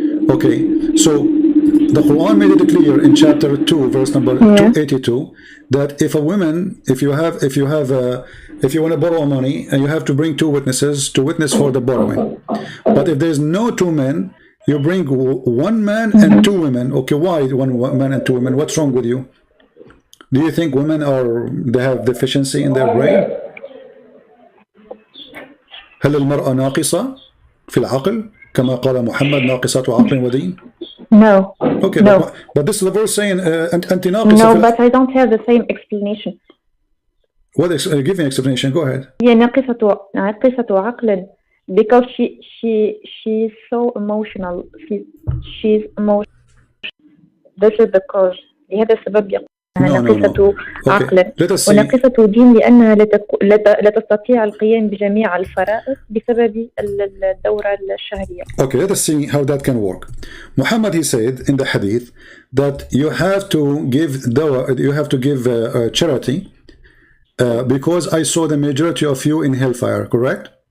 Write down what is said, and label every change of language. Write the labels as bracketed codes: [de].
[en] Okay, so the Quran made it clear in chapter 2, verse number 282, that if a woman, if you want to borrow money and you have to bring two witnesses to witness for the borrowing, but if there's no two men, you bring one man and two women. Okay, why one man and two women? What's wrong with you? Do you think women they have deficiency in their brain? [ar] هل المرأة ناقصة في العقل كما قال محمد ناقصة عقل ودين? [en] No. Okay, no. But this is the verse saying [ar] أنت ناقصة. [en] No, but I don't have the same explanation. What give me an explanation? Go ahead. [ar] هي ناقصة عقل [en] because she's so emotional. She's emotional. This is the cause. [ar] لهذا السبب يقول ناقصة عقل وناقصة دين لأنها لا تستطيع القيام بجميع الفرائض بسبب الدورة الشهرية. [en] Okay, let us see how that can work. Muhammad, he said in the hadith that you have to give dawah, you have to give charity because I saw the majority of you in hellfire, correct?